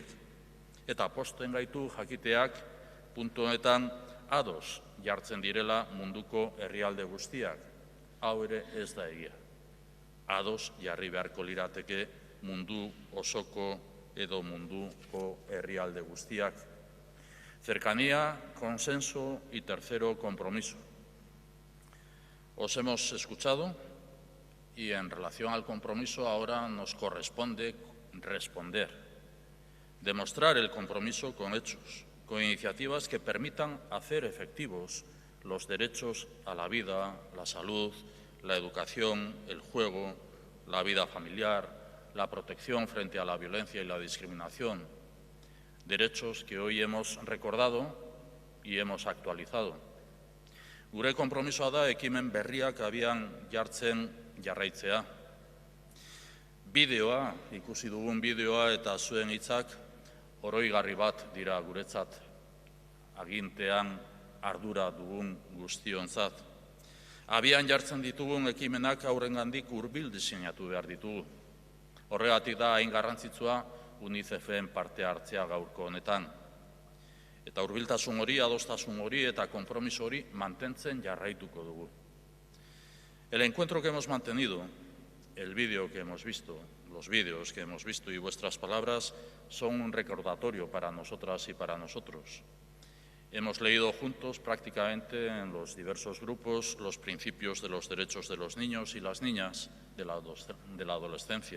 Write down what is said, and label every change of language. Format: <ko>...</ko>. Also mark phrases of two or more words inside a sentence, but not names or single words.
<eu>Eta pozten gaitu jakiteak puntu honetan ados jartzen direla munduko herrialde guztiak. Hau ere ez da egia. Ados jarri beharko lirateke mundu osoko edo munduko herrialde guztiak.</eu> <es>Cercanía, consenso y tercero, compromiso. Os hemos escuchado y en relación al compromiso ahora nos corresponde responder, demostrar el compromiso con hechos, con iniciativas que permitan hacer efectivos los derechos a la vida, la salud, la educación, el juego, la vida familiar, la protección frente a la violencia y la discriminación, derechos que hoy hemos recordado y hemos actualizado.</es> <eu>Gure konpromisoa da ekimen berriak abian jartzen jarraitzea. Bideoa, ikusi dugun bideoa eta zuen hitzak oroigarri bat dira guretzat, agintean ardura dugun guztionzat. Abian jartzen ditugun ekimenak aurrengandik hurbil diseinatu behar ditugu. Horregatik da hain garrantzitsua UNICEFen parte hartzea gaurko honetan. Eta hurbiltasun hori, adostasun hori eta konpromiso hori mantentzen jarraituko dugu.</eu> <es>El encuentro que hemos mantenido, el vídeo que hemos visto, los vídeos que hemos visto y vuestras palabras son un recordatorio para nosotras y para nosotros. Hemos leído juntos prácticamente en los diversos grupos los principios de los derechos de los niños y las niñas de la adolescencia.</es>